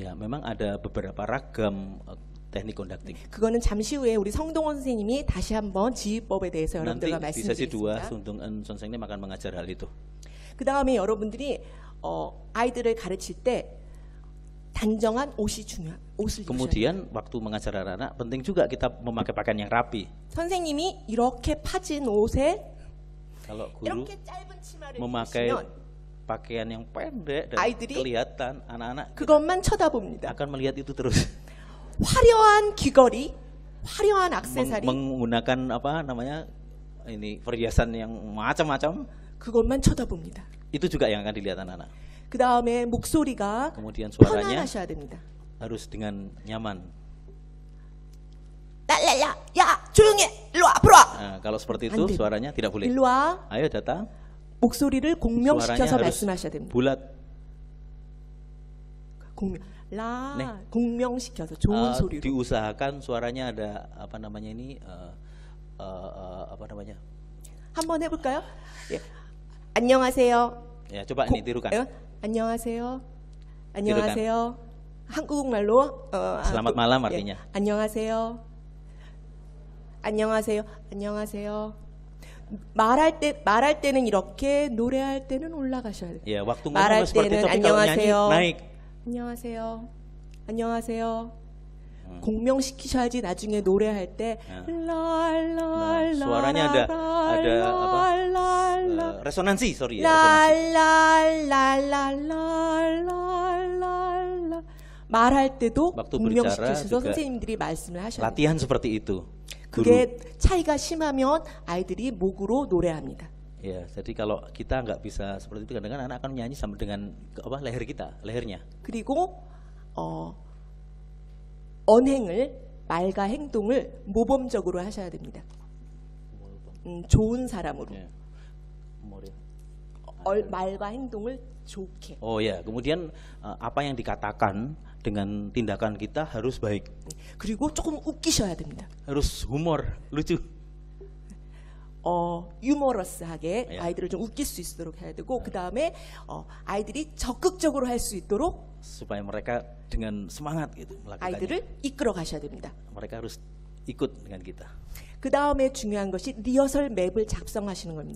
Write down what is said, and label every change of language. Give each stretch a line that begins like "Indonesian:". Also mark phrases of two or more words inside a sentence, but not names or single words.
Indonesian: Ya, memang ada beberapa ragam teknik conducting.
Korean: 그거는 잠시 후에 우리 성동원 선생님이 다시 한번 지휘법에 대해서
Indonesian: Nanti
Korean: 여러분들과
Indonesian: di sesi 2
Korean: 말씀드리겠습니다.
Indonesian: Sung Eun Sonsengnim akan mengajar hal itu.
Korean: 그 다음에 여러분들이 아이들을 가르칠 때 단정한 옷이 중요한 옷을 입으셔야 돼요.
Indonesian: Kemudian waktu mengajar anak-anak penting juga kita memakai pakaian yang rapi.
Korean: 선생님이 이렇게 파진 옷에
Indonesian: Kalau guru
Korean: 이렇게 짧은 치마를
Indonesian: memakai
Korean: 입으시면
Indonesian: pakaian yang pendek dan
Korean: 아이들이
Indonesian: kelihatan, anak-anak
Korean: 그것만 쳐다봅니다.
Indonesian: akan melihat itu terus.
Korean: 화려한 귀걸이, 화려한 액세서리
Indonesian: Menggunakan apa namanya ini perhiasan yang macam-macam,
Korean: 그것만 쳐다봅니다.
Indonesian: itu juga yang akan dilihat anak-anak.
Korean: 그 다음에 목소리가
Indonesian: Kemudian suaranya
Korean: 편안하셔야 됩니다.
Indonesian: harus dengan nyaman.
Korean: 랄랄라, 야 조용해, 일로 와, 앞으로 와.
Indonesian: Nah, kalau seperti
Korean: 안
Indonesian: itu
Korean: 돼.
Indonesian: suaranya tidak boleh.
Korean: 일로 와.
Indonesian: Ayo datang.
Korean: 목소리를
Indonesian: Suaranya
Korean: 공명시켜서
Indonesian: harus
Korean: 말씀하셔야 됩니다.
Indonesian: bulat.
Korean: 공명, 네. 공명시켜서 좋은 소리로.
Indonesian: Diusahakan suaranya ada apa namanya ini apa namanya?
Korean: 한번 해볼까요? 예. 안녕하세요.
Indonesian: Ya coba ini tirukan.
Korean: 안녕하세요. 안녕하세요. 한국말로
Indonesian: Selamat malam artinya.
Korean: 안녕하세요. 안녕하세요. 안녕하세요. 말할 때는 이렇게, 노래할 때는 올라가셔야 돼요.
Indonesian: Ya waktu
Korean: 말할
Indonesian: ngomong seperti itu,
Korean: 때는
Indonesian: tapi kalau nyanyi
Korean: 안녕하세요.
Indonesian: naik.
Korean: 안녕하세요. 안녕하세요. 공명시키셔야지 나중에 노래할 때 랄랄랄라
Indonesian: suaranya ada apa? Resonansi, sorry ya, resonansi.
Korean: 랄랄랄랄랄랄랄랄 말할 때도
Indonesian: waktu
Korean: 공명시키셔서
Indonesian: berbicara juga
Korean: 선생님들이 말씀을 하셔야 돼요.
Indonesian: latihan seperti itu. Guru
Korean: 그게 차이가 심하면 아이들이 목으로 노래합니다.
Indonesian: Ya, jadi kalau kita nggak bisa seperti itu, kadang-kadang anak akan menyanyi sampai dengan leher kita, lehernya.
Korean: 그리고 언행을 말과 행동을 모범적으로 하셔야 됩니다. 좋은 사람으로
Indonesian: Ya. Kemudian,
Korean: 말과 행동을 좋게.
Indonesian: oh ya, kemudian apa yang dikatakan dengan tindakan kita harus baik,
Korean: 그리고 조금 웃기셔야 됩니다.
Indonesian: harus humor, lucu.
Korean: 유머러스하게 예. 아이들을 좀 웃길 수 있도록 해야 되고 그 다음에 아이들이 적극적으로 할 수 있도록
Indonesian: Supaya mereka dengan semangat gitu melakukannya.
Korean: 아이들을 이끌어 가셔야 됩니다.
Indonesian: Mereka harus ikut dengan kita.
Korean: 그 다음에 중요한 것이 리허설 맵을 작성하시는 겁니다.